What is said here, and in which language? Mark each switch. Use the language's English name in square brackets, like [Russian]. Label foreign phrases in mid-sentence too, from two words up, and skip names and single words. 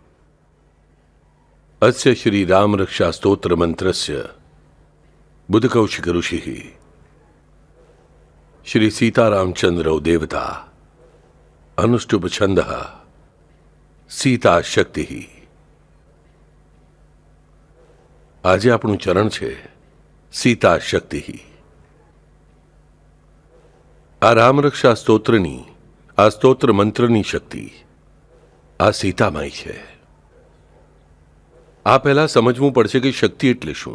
[Sanskrit] अस्य श्री राम रक्षा स्तोत्र मंत्रस्य बुधकौशिक ऋषिः श्री सीतारामचंद्रौ देवता अनुष्टुप छंदः सीता शक्ति। [Gujarati] આજે આપણું ચરણ છે સીતા શક્તિ। આ રામરક્ષા સ્તોત્રની, આ સ્તોત્ર મંત્રની શક્તિ આ સીતામાઈ છે। આ પહેલા સમજવું પડશે કે શક્તિ એટલે શું।